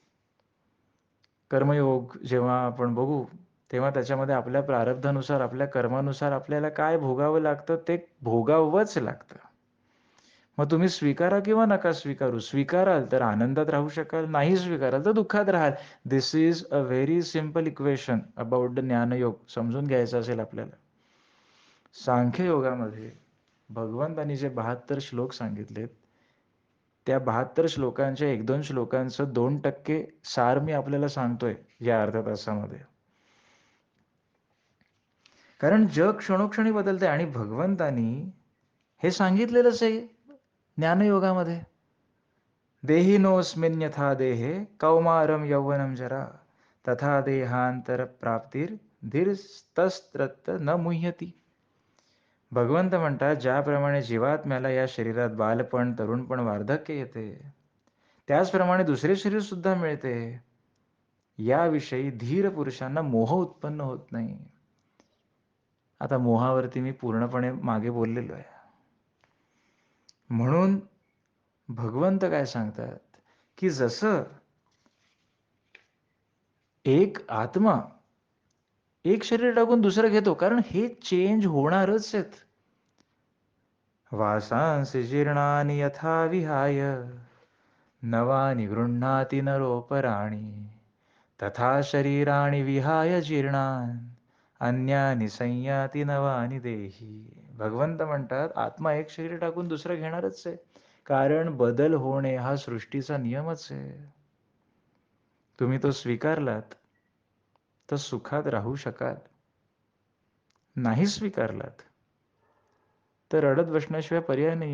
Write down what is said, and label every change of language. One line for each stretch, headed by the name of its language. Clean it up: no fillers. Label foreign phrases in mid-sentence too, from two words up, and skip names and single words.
Marathi: कर्मयोग जेव्हा आपण बघू, तेव्हा त्याच्यामध्ये आपल्या प्रारब्धानुसार, आपल्या कर्मानुसार आपल्याला काय भोगावं लागतं, ते भोगावंच लागतं. मग तुम्ही स्वीकारा किंवा नका स्वीकारू. स्वीकाराल तर आनंदात राहू शकाल, नाही स्वीकाराल तर दुःखात राहाल.
English: This is a very simple equation about the ज्ञानयोग.
Marathi: समजून घ्यायचं असेल आपल्याला. सांख्य योगामध्ये भगवंतांनी जे 72 श्लोक सांगितलेत, त्या 72 श्लोकांच्या 1-2 श्लोकांचं 2% सार मी आपल्याला सांगतोय या अर्ध्या तासामध्ये. कारण जग क्षणोक्षणी बदलतंय आणि भगवंतांनी हे सांगितलेलंच आहे ज्ञानयोगामध्ये.
Sanskrit: देहिनोऽस्मिन् यथा देहे कौमारं यौवनं जरा तथा देहांतर प्राप्तीर धीरस्तत्र न मुह्यती.
Marathi: भगवंत म्हणतात, ज्याप्रमाणे जीवात्म्याला या शरीरात बालपण, तरुणपण, वार्धक्य येते, त्याचप्रमाणे दुसरे शरीर सुद्धा मिळते. याविषयी धीर पुरुषांना मोह उत्पन्न होत नाही. आता मोहावरती मी पूर्णपणे मागे बोललेलो आहे. म्हणून भगवंत काय सांगतात, की जसं एक आत्मा एक शरीर टाकून दुसरं घेतो, कारण हे चेंज होणारच आहेत.
Sanskrit: वासांसि जीर्णानि यथा विहाय नवानि गृह्णाति नरोपराणि तथा शरीराणि विहाय जीर्णान् अन्यानि संयाती नवानि देही.
Marathi: भगवंत म्हणतात, आत्मा एक शरीर टाकून दुसरं घेणारच आहे, कारण बदल होणे हा सृष्टीचा नियमच आहे. तुम्ही तो स्वीकारलात तर सुखात राहू शकाल, नाही स्वीकारलात तर रडत बसण्याशिवाय पर्याय नाहीये.